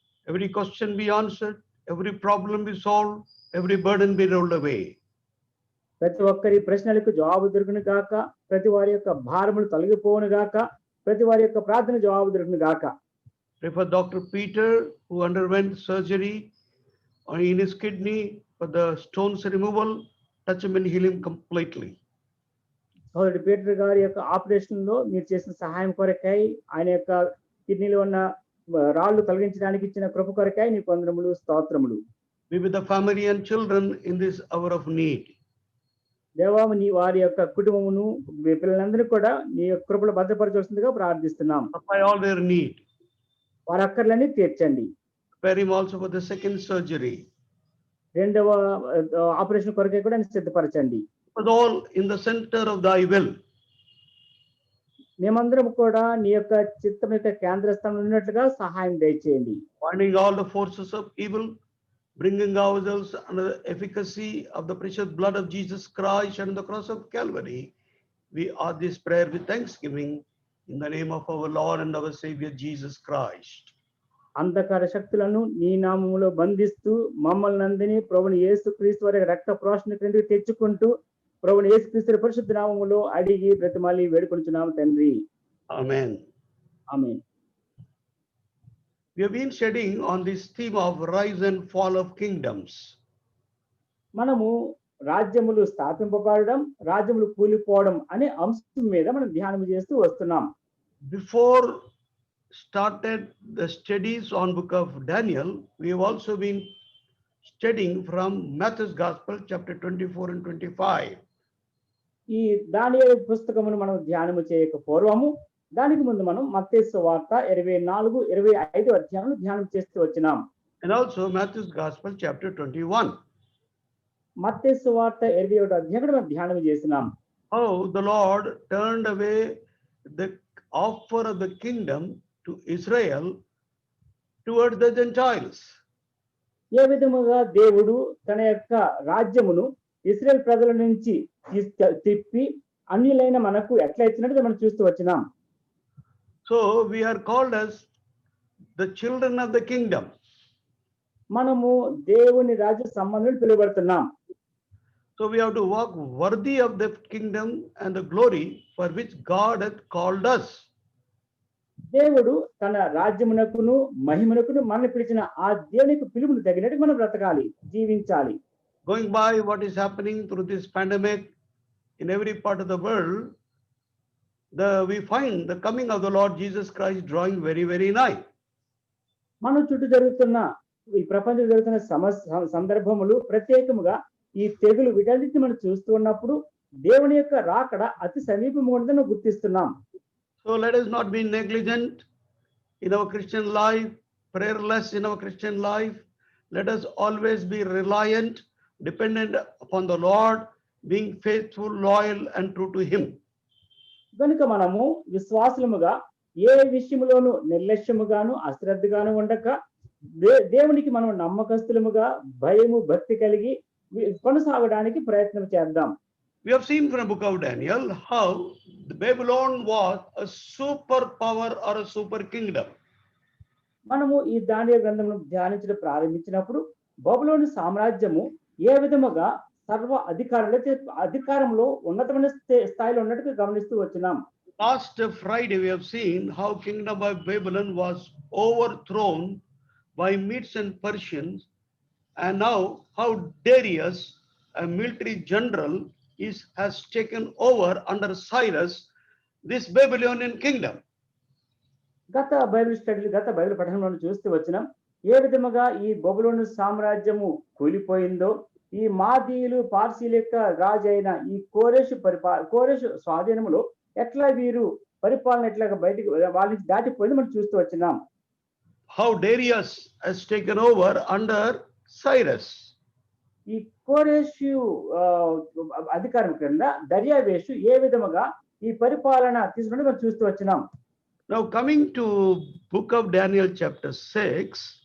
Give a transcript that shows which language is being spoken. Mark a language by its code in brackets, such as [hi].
[en] Every question be answered, every problem be solved, every burden be rolled away. [te] ప్రతి ఒక్కరి ప్రశ్నలకు జవాబు దొరుకును గాక, ప్రతి వారి యొక్క భారములు తొలగిపోవును గాక, ప్రతి వారి యొక్క ప్రార్థన జవాబు దొరుకును గాక. [en] Pray for Dr. Peter, who underwent surgery in his kidney for the stones removal. Touch him and heal him completely. [te] సోదరుడు పీటర్ గారి యొక్క ఆపరేషన్ లో మీరు చేసిన సహాయం కొరకై, ఆయన యొక్క కిడ్నీలో ఉన్న రాళ్ళు తొలగించడానికి ఇచ్చిన కృప కొరకై నీకు వందనములు, స్తోత్రములు. [en] Be with the family and children in this hour of need. [te] దేవా, నీ వారి యొక్క కుటుంబమును, పిల్లలందరినీ కూడా నీ యొక్క కృపలో భద్రపరచవలసిందిగా ప్రార్థిస్తున్నాం. [en] Supply all their need. [te] వారి అక్కర్లన్నీ తీర్చండి. [en] Prepare him also for the second surgery. [te] రెండవ ఆపరేషన్ కొరకై కూడా సిద్ధపరచండి. [en] But all in the center of thy will. [te] మేమందరం కూడా నీ యొక్క చిత్తం యొక్క కేంద్ర స్థానంలో ఉన్నట్లుగా సహాయం దయచేయండి. [en] Finding all the forces of evil, bringing ourselves under the efficacy of the precious blood of Jesus Christ and the cross of Calvary, we ask this prayer with thanksgiving in the name of our Lord and our Savior Jesus Christ. [te] అంధకార శక్తులను నీ నామములో బంధిస్తూ మమ్మల్ని అందరినీ ప్రభుని యేసుక్రీస్తు వారి రక్త ప్రోషణ క్రిందకి తెచ్చుకుంటూ ప్రభుని యేసుక్రీస్తు పరిశుద్ధ నామములో అడిగి బ్రతిమాలి వేడుకొనుచున్నాము తండ్రి. [en] Amen. [te] Amen. [en] We have been studying on this theme of rise and fall of kingdoms. [te] మనము రాజ్యములు స్థాపింపబడడం, రాజ్యములు కూలిపోవడం అనే అంశం మీద మనం ధ్యానం చేస్తూ వస్తున్నాం. [en] Before started the studies on book of Daniel, we have also been studying from Matthew's Gospel chapter 24 and 25. [te] ఈ దానియేలు పుస్తకమును మనం ధ్యానము చేయక పూర్వము, దానికి ముందు మనం మత్తయి సువార్త 24, 25 అధ్యాయాలను ధ్యానం చేస్తూ వచ్చినాం. [en] And also Matthew's Gospel chapter 21. [te] మత్తయి సువార్త 21 అధ్యాయం కూడా మనం ధ్యానం చేసినాం. [en] How the Lord turned away the offer of the kingdom to Israel towards the Gentiles. [te] ఏ విధముగా దేవుడు తన యొక్క రాజ్యమును ఇశ్రాయేల్ ప్రజల నుంచి తిప్పి అన్యులైన మనకు ఎట్లా ఇచ్చినట్టు మనం చూస్తూ వచ్చినాం. [en] So we are called as the children of the kingdom. [te] మనము దేవుని రాజ్య సంబంధం పిలువబడుతున్నాం. [en] So we have to walk worthy of the kingdom and the glory for which God hath called us. [te] దేవుడు తన రాజ్యమునకును మహిమనకును మనల్ని పిలిచిన ఆ దేవునికి పిలుపును తగినట్టు మనం బ్రతకాలి, జీవించాలి. [en] Going by what is happening through this pandemic in every part of the world, we find the coming of the Lord Jesus Christ drawing very, very nigh. [te] మన చుట్టూ జరుగుతున్న ఈ ప్రపంచంలో జరుగుతున్న సందర్భములు, ప్రత్యేకముగా ఈ తెగులు, వీటన్నిటిని మనం చూస్తూ ఉన్నప్పుడు దేవుని యొక్క రాకడ అతి సమీపంగా ఉందని గుర్తిస్తున్నాం. [en] So let us not be negligent in our Christian life, prayerless in our Christian life. Let us always be reliant, dependent upon the Lord, being faithful, loyal and true to him. [te] కనుక మనము విశ్వాసులముగా ఏ విషయములోనూ నిర్లక్ష్యముగాను అశ్రద్ధగాను ఉండక దేవునికి మనం నమ్మకస్తులముగా భయము భక్తి కలిగి కొనసాగడానికి ప్రయత్నం చేద్దాం. [en] We have seen from the book of Daniel how the Babylon was a super power or a super kingdom. [te] మనము ఈ దానియేలు గ్రంథమును ధ్యానించడం ప్రారంభించినప్పుడు బబులోను సామ్రాజ్యము ఏ విధముగా సర్వ అధికారంలో ఉన్నతమైన స్థాయిలో ఉన్నట్టుగా గమనిస్తూ వచ్చినాం. [en] Last Friday we have seen how kingdom of Babylon was overthrown by Medes and Persians, and now how Darius, a military general, has taken over under Cyrus this Babylonian kingdom. [te] గత బైబిల్ పఠనంలో చూస్తూ వచ్చినాం ఏ విధముగా ఈ బబులోను సామ్రాజ్యము కూలిపోయిందో, ఈ మాదీయులు పార్సీల యొక్క రాజు అయిన ఈ కోరెషు స్వాధీనములో ఎట్లా వీరు పరిపాలన ఎట్లాగా బయటికి వాళ్ళ నుంచి దాటిపోయింది మనం చూస్తూ వచ్చినాం. [en] How Darius has taken over under Cyrus. [te] ఈ కోరెషు అధికారం క్రింద దర్యావేషు ఏ విధముగా ఈ పరిపాలన తీసుకుంటే మనం చూస్తూ వచ్చినాం. [en] Now coming to book of Daniel chapter 6.